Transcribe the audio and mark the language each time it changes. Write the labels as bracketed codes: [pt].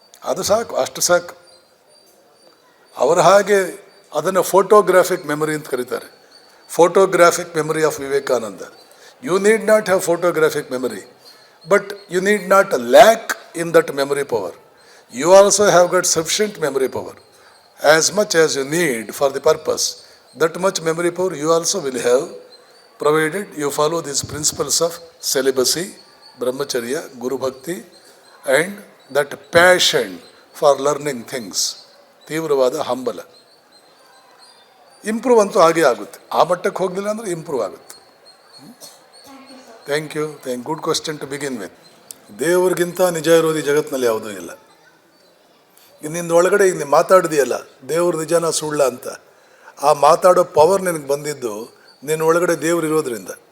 [kn] ಅದು ಸಾಕು, ಅಷ್ಟು ಸಾಕು. ಅವರ ಹಾಗೆ ಅದನ್ನು ಫೋಟೋಗ್ರಾಫಿಕ್ ಮೆಮೊರಿ ಅಂತ ಕರೀತಾರೆ. [en] Photographic memory of Vivekananda. You need not have photographic memory, but you need not lack in that memory power. You also have got sufficient memory power. As much as you need for the purpose, that much memory power you also will have, provided you follow these principles of celibacy, brahmacharya, guru bhakti, and that passion for learning things, [kn] ತೀವ್ರವಾದ ಹಂಬಲ. Improve ಅಂತೂ ಆಗೇ ಆಗುತ್ತೆ. ಆ ಮಟ್ಟಕ್ಕೆ ಹೋಗಲಿಲ್ಲ ಅಂದರೆ improve ಆಗುತ್ತೆ. [en] Thank you. Good question to begin with. [kn] ದೇವ್ರಿಗಿಂತ ನಿಜ ಇರೋದು ಈ ಜಗತ್ತಿನಲ್ಲಿ ಯಾವುದೂ ಇಲ್ಲ. ನಿನ್ನ ಒಳಗಡೆ ಈಗ ನೀನು ಮಾತಾಡಿದೆಯಲ್ಲ, ದೇವ್ರ ನಿಜನ ಸುಳ್ಳ ಅಂತ, ಆ ಮಾತಾಡೋ ಪವರ್ ನಿನಗೆ ಬಂದಿದ್ದು ನಿನ್ನ ಒಳಗಡೆ ದೇವ್ರು ಇರೋದ್ರಿಂದ.